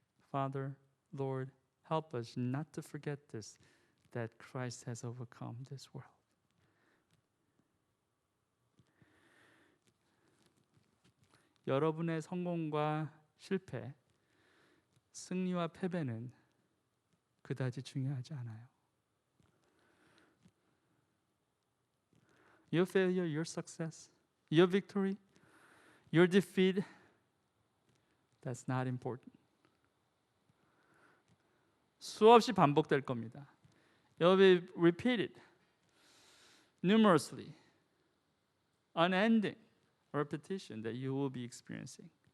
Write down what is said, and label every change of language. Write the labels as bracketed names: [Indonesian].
[English] Father, Lord, help us not to forget this, that Christ has overcome this world. [Korean] 여러분의 성공과 실패, 승리와 패배는 그다지 중요하지 않아요. [English] Your failure, your success, your victory, your defeat, that's not important. [Korean] 수없이 반복될 겁니다. [English] It will be repeated numerously, unending repetition that you will be experiencing.